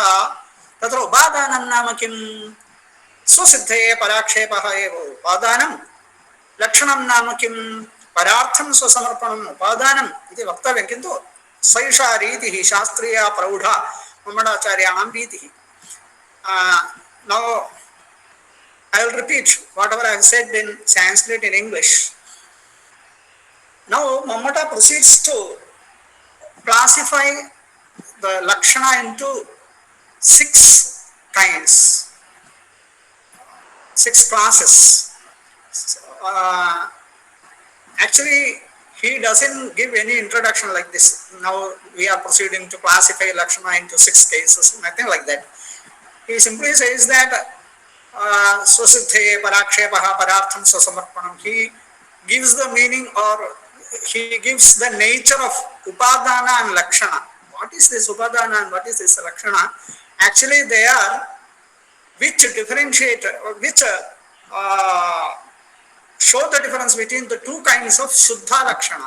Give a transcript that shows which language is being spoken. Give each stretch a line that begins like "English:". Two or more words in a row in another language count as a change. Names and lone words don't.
Sanskrit: तत्र उपादानं नाम किं? स्वसिद्धये पराक्षेपः एव उपादानं, लक्षणं नाम किं? परार्थं स्वसमर्पणम् उपादानम् इति वक्तव्यं। किन्तु सैषा रीतिः शास्त्रीया प्रौढा मम्मटाचार्याणां रीतिः।
English: Now I will repeat whatever I have said in Sanskrit in English. Now Mammata proceeds to classify the lakshana into 6 kinds, 6 classes. Actually, he doesn't give any introduction like this. Now we are proceeding to classify lakshana into 6 cases, nothing like that. He simply says that
Sanskrit: स्वसिद्धये पराक्षेपः परार्थं स्वसमर्पणम्.
English: He gives the meaning, or he gives the nature of upadana and lakshana. What is this upadana and what is this lakshana? Actually, they are which differentiate, which show the difference between the 2 kinds of
Sanskrit: शुद्ध लक्षणा.